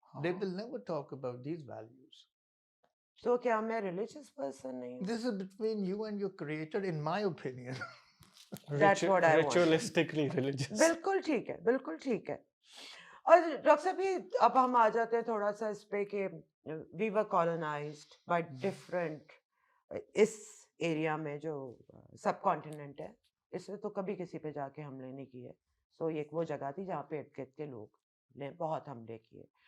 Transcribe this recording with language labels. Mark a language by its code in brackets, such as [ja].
[en] They will never talk about these values. [ur] تو کیا میں ریلیجیس پرسن نہیں ہوں؟ [en] This is between you and your creator, in my opinion. That's what I want. ritualistically religious. [ur] بالکل ٹھیک ہے، بالکل ٹھیک ہے. اور ڈاکٹر صاحب یہ اب ہم آ جاتے ہیں تھوڑا سا اس پہ کہ [en] We were colonised by different. [ur] اس area میں جو سب کانٹیننٹ ہے اس میں تو کبھی کسی پہ جا کے حملے نہیں کیے. سو ایک وہ جگہ تھی جہاں پہ ارد گرد کے لوگ نے بہت حملے کیے.